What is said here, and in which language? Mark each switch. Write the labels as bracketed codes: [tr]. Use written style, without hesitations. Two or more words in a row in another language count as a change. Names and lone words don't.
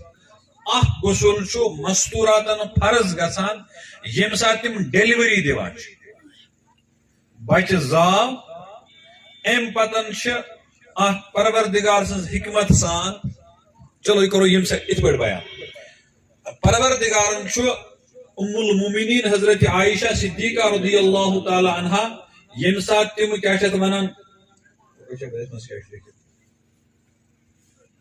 [ks] اکھ غسل چھُ مستوٗراتن فرض گژھان ییٚمہِ ساتہٕ تِم ڈیلؤری دِوان چھِ بچہِ زاو امہِ پتن چھِ اتھ پروردگار سٕنٛز حکمت سان چلو یہِ کرو ییٚمہِ ساتہٕ یِتھ پٲٹھۍ بیان پروردگارن چھُ ام المومنین حضرت عائشہ صدیقہ [ar] رضی اللہ تعالیٰ عنہا [ks] ییٚمہِ ساتہٕ تِم کیٛاہ چھِ اتھ ونان